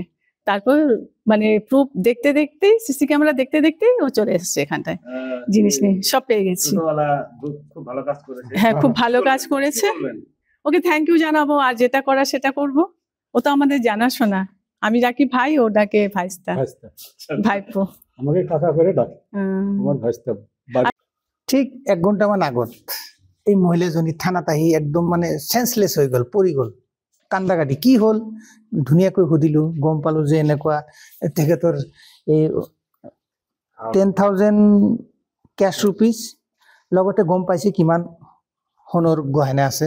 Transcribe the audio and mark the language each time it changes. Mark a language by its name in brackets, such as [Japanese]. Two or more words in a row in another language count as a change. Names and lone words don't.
[Bangla] তারপর মানে প্রুফ দেখতে দেখতেই, [English] CC camera [Bangla] দেখতে দেখতেই ও চলে এসছে এখানটায়, জিনিস নিয়ে সব পেয়ে গেছি। হ্যাঁ, খুব ভালো কাজ করেছে। ওকে [English] thank you [Bangla] জানাবো, আর যেটা করা সেটা করব। ও তো আমাদের জানাশোনা। আমি ডাকি ভাই, ও ডাকে ভাইস্তা, ভাইপো। আমাকে কাকা করে ডাকে, আমার ভাইস্তা। [Assamese] ঠিক 1 ঘণ্টামান আগত এই মহিলাজনী থানাত আহি একদম মানে সেন্সলেছ হৈ গ'ল, পৰি গ'ল, কান্দাকাটি। কি হ'ল ধুনীয়াকৈ সুধিলোঁ, গম পালোঁ যে এনেকুৱা তেখেতৰ এই 10,000 [English] cash rupees, [Assamese] লগতে গম পাইছে কিমান সোণৰ গহনা আছে।